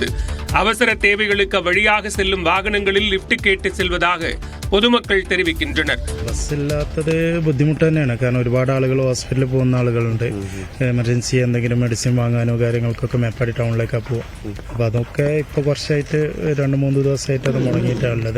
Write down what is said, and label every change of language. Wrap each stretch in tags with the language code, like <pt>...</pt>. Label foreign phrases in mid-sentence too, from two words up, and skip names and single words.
<ta>அவசர தேவைகளுக்கு வழியாக செல்லும் வாகனங்களில் லிப்ட் கேட்டு செல்வதாக பொதுமக்கள் தெரிவிக்கின்றனர்.</ta> <ml>ബസ് ഇല്ലാത്തത് ബുദ്ധിമുട്ട് തന്നെയാണ്. കാരണം ഒരുപാട് ആളുകൾ ഹോസ്പിറ്റലിൽ പോകുന്ന ആളുകളുണ്ട്. എമർജൻസി എന്തെങ്കിലും മെഡിസിൻ വാങ്ങാനോ കാര്യങ്ങൾക്കൊക്കെ മേപ്പാടി ടൗണിലേക്കാണ് പോവുക. അപ്പോൾ അതൊക്കെ ഇപ്പോൾ കുറച്ചായിട്ട് 2-3 ദിവസമായിട്ട് അത് മുടങ്ങിയിട്ടാണുള്ളത്.</ml>